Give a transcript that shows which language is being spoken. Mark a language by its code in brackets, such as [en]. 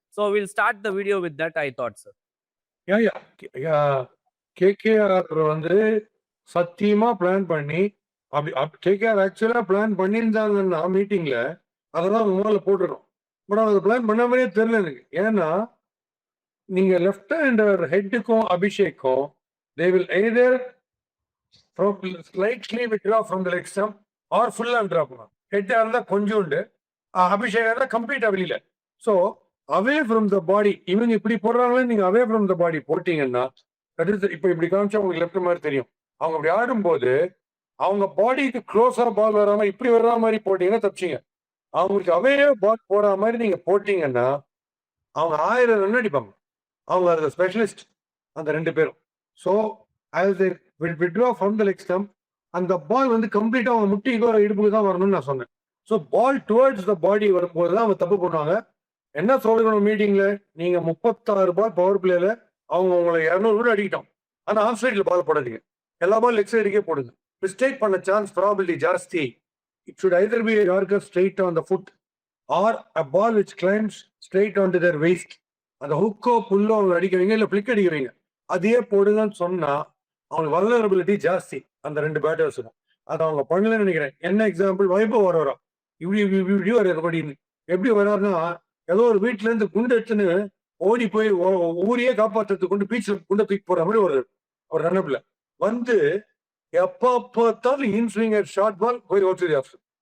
[en] So will start the video with that I thought sir. [ta] KKR வந்து சத்தியமா plan பண்ணி KKR ஆக்சுவலா plan பண்ணியிருந்தாங்கன்னா மீட்டிங்ல அதெல்லாம் முதல்ல போட்டுடும். பட் அதை பிளான் பண்ண மாதிரியே தெரியல எனக்கு. ஏன்னா நீங்க left hander ஹெட்டுக்கும் அபிஷேக்கும் [en] they will either slightly withdraw from the leg stump or full and drop. [ta] ஹெட்டா இருந்தா கொஞ்சோண்டு, அபிஷேக் இருந்தா கம்ப்ளீட்டா வெளியில. [en] so away from the body [ta] இவங்க இப்படி போடுறாங்களே, நீங்க [en] away from the body [ta] போட்டீங்கன்னா இப்போ இப்படி காமிச்சா உங்களுக்கு லெஃப்ட் மாதிரி தெரியும். அவங்க அப்படி ஆடும்போது அவங்க பாடிக்கு க்ளோஸா பால் வர மாதிரி இப்படி வர்ற மாதிரி போட்டீங்கன்னா தப்பிச்சிங்க. அவங்களுக்கு அவே பால் போற மாதிரி நீங்க போட்டீங்கன்னா அவங்க 1000 ரன் அடிப்பாங்க. அவங்க அதுல ஸ்பெஷலிஸ்ட் அந்த 2 பேரும். So [en] as they will withdraw from the leg stump, [ta] அந்த பால் வந்து கம்ப்ளீட்டா அவங்க முட்டிக்கோ இடுப்புக்கு தான் வரணும்னு நான் சொன்னேன். ஸோ பால் [en] towards the body [ta] வரும்போது தான் அவங்க தப்பு பண்ணுவாங்க. என்ன சொல்லணும் மீட்டிங்ல, நீங்க 36 பால் பவர் பிளேல அவங்க உங்களை 200 ரன் அடிக்கிட்டோம். ஆனா ஆஃப் சைட்ல பால் போடாதீங்க, எல்லா பால் லெக் சைடுக்கே போடுங்க. மிஸ்டேக் பண்ண சான்ஸ் ப்ராபபிலிட்டி ஜாஸ்தி. [en] It should either be a Yorker straight on the foot or a ball which climbs straight onto their waist. [ta] அந்த ஹுக்கோ புல்லோ அவங்க அடிக்கிறீங்க இல்ல பிளிக் அடிக்கிறீங்க, அதையே போடுங்கன்னு சொன்னா அவங்களுக்கு வல்னரபிலிட்டி ஜாஸ்தி அந்த 2 பேட்டர்ஸுக்கும். அதை அவங்க பண்ணலன்னு நினைக்கிறேன். என்ன எக்ஸாம்பிள், வைபவ் வரோரா இப்படி வர்றது எப்படி வர்றாருன்னா, ஏதோ ஒரு வீட்டுல இருந்து குண்டு எடுத்துன்னு ஓடி போய் ஊரையே காப்பாற்றுறதுக்கு கொண்டு பீச்சில் குண்டை தூக்கி போற மாதிரி ஒரு ரன்னப்ல வந்து எப்ப பார்த்தாலும் இன்ஸ்விங் ஷார்ட் பால் போய் ஓட்டு ஆப்ஷன்.